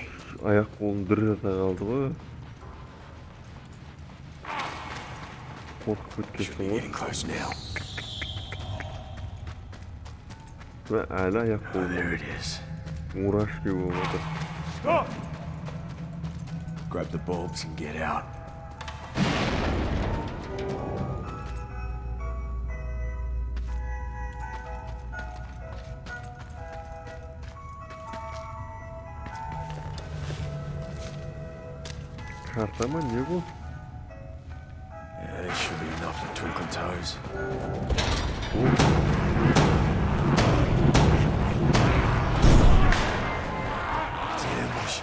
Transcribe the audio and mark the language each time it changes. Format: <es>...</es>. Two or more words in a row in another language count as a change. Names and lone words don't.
<kk>Аяқ қолын дір жата қалды ғой. Қорқып</kk> <en>Should</en> <kk>кеткенсің</kk> <en>be</en> <kk>ғой.</kk> <en>getting close now.</en> <kk>Ve әлі аяқ</kk> <en>Oh, there</en> <kk>қолын.</kk> <en>it is.</en> <kk>Мурашки болып отыр.</kk> <en>Stop! Grab the bulbs and get out.</en> <tr>Karta mı? Ne bu?</tr> <en>Yeah, this should be enough for Twinkle Toes. It's an ambush.</en>